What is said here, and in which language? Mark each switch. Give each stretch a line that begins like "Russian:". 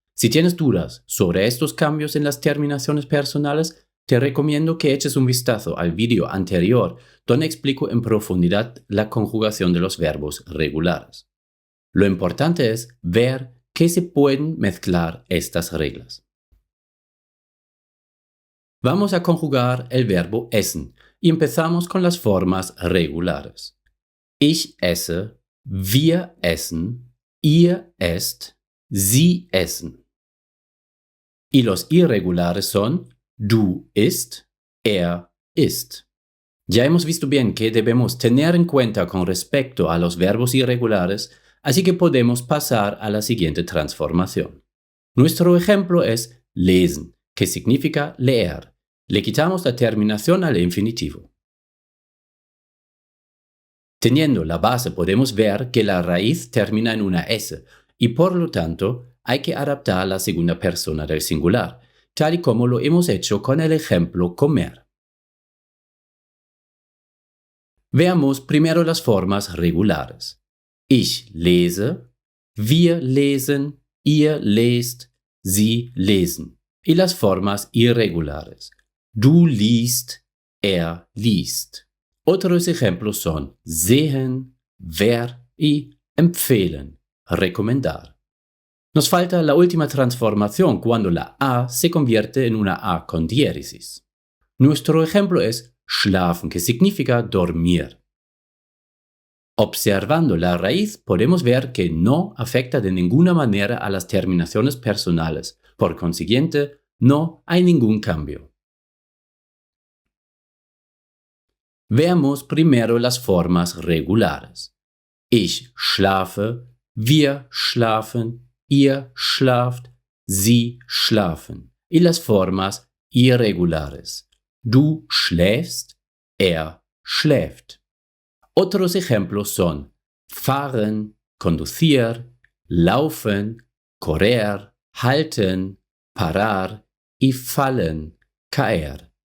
Spanish: Si tienes dudas sobre estos cambios en las terminaciones personales, te recomiendo que eches un vistazo al vídeo anterior donde explico en profundidad la conjugación de los verbos regulares. Lo importante es ver que se pueden mezclar estas reglas. Vamos a conjugar el verbo essen y empezamos con las formas regulares.
German: Ich esse, wir essen, ihr esst, sie essen.
Spanish: Y los irregulares son
German: du isst, isst.
Spanish: Ya hemos visto bien que debemos tener en cuenta con respecto a los verbos irregulares, así que podemos pasar a la siguiente transformación. Nuestro ejemplo es lesen, que significa leer. Le quitamos la terminación al infinitivo. Teniendo la base podemos ver que la raíz termina en una S y por lo tanto hay que adaptar la segunda persona del singular, tal y como lo hemos hecho con el ejemplo comer. Veamos primero las formas regulares.
German: Ich lese, wir lesen, ihr lest, sie lesen.
Spanish: Y las formas irregulares.
German: Du liest, liest.
Spanish: Otros ejemplos son sehen, ver y empfehlen, recomendar. Nos falta la última transformación cuando la A se convierte en una A con diéresis. Nuestro ejemplo es schlafen, que significa dormir. Observando la raíz podemos ver que no afecta de ninguna manera a las terminaciones personales, por consiguiente, no hay ningún cambio. Veamos primero las formas regulares.
German: Ich schlafe, wir schlafen, ihr schlaft, sie schlafen.
Spanish: Y las formas irregulares.
German: Du schläfst, er schläft.
Spanish: Otros ejemplos son fahren, conducir, laufen, correr, halten, parar y fallen, caer.